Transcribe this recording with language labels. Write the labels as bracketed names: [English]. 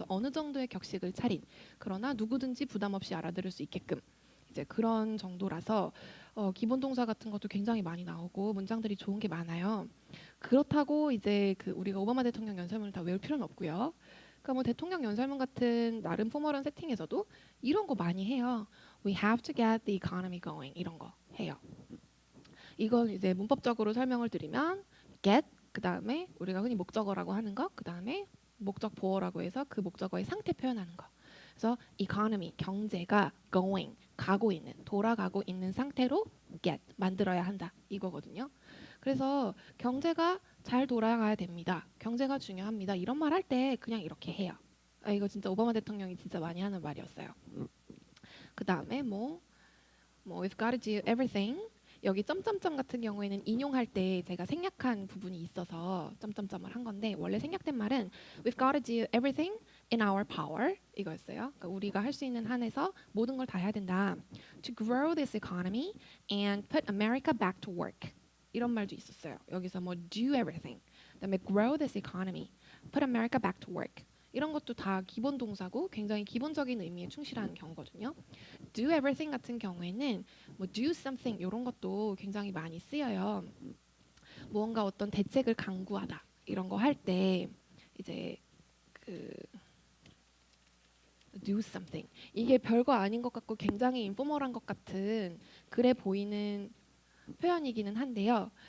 [Korean] 그래서 어느 정도의 격식을 차린, 그러나 누구든지 부담 없이 알아들을 수 있게끔 이제 그런 정도라서 기본 동사 같은 것도 굉장히 많이 나오고 문장들이 좋은 게 많아요. 그렇다고 이제 그 우리가 오바마 대통령 연설문을 다 외울 필요는 없고요. 그러니까 뭐 대통령 연설문 같은 나름 포멀한 세팅에서도 이런 거 많이 해요. [English] We have to get the economy going, [Korean] 이런 거 해요. 이건 이제 문법적으로 설명을 드리면 get, 그 다음에 우리가 흔히 목적어라고 하는 거, 그 다음에 목적 보어라고 해서 그 목적어의 상태 표현하는 거. 그래서 economy, 경제가 going, 가고 있는, 돌아가고 있는 상태로 get, 만들어야 한다, 이거거든요. 그래서 경제가 잘 돌아가야 됩니다, 경제가 중요합니다, 이런 말 할 때 그냥 이렇게 해요. 이거 진짜 오바마 대통령이 진짜 많이 하는 말이었어요. 그 다음에 [English] we've got to do everything. [Korean] 여기 점점점 같은 경우에는 인용할 때 제가 생략한 부분이 있어서 점점점을 한 건데, 원래 생략된 말은 [English] we've got to do everything in our power, [Korean] 이거였어요. 그러니까 우리가 할 수 있는 한에서 모든 걸 다 해야 된다. [English] To grow this economy and put America back to work. [Korean] 이런 말도 있었어요. 여기서 뭐 [English] do everything, [Korean] 그다음에 [English] grow this economy, put America back to work. [Korean] 이런 것도 다 기본 동사고 굉장히 기본적인 의미에 충실한 경우거든요. do everything 같은 경우에는 뭐 do something 이런 것도 굉장히 많이 쓰여요. 무언가 어떤 대책을 강구하다 이런 거 할 때 이제 그 do something, 이게 별거 아닌 것 같고 굉장히 인포멀한 것 같은 그래 보이는 표현이기는 한데요.